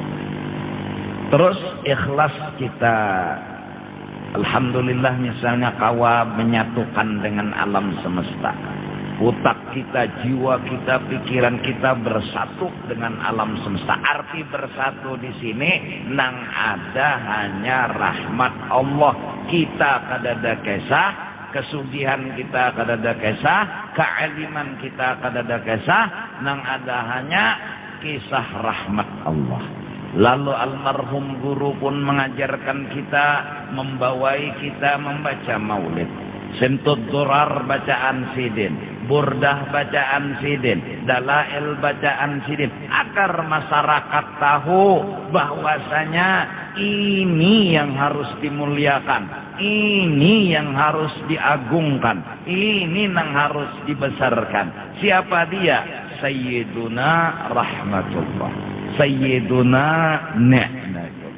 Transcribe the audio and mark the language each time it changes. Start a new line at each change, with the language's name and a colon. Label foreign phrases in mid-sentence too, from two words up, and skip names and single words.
Banjar: Terus ikhlas kita, alhamdulillah misalnya kawa menyatukan dengan alam semesta.
Indonesian: Otak kita, jiwa kita, pikiran kita bersatu dengan alam semesta.
Banjar: Arti bersatu di sini nang ada hanya rahmat Allah. Kita kadada kesah, kesugihan kita kadada kesah, kealiman kita kadada kesah, nang ada hanya kisah rahmat Allah.
Indonesian: Lalu almarhum guru pun mengajarkan kita, membawai kita membaca maulid. Simtud Durar bacaan Sidin, Burdah bacaan Sidin, Dalail bacaan Sidin, agar masyarakat tahu bahwasanya ini yang harus dimuliakan, ini yang harus diagungkan, ini yang harus dibesarkan. Siapa dia?
Arabic: Sayyiduna Rahmatullah, Sayyiduna Ni'matullah.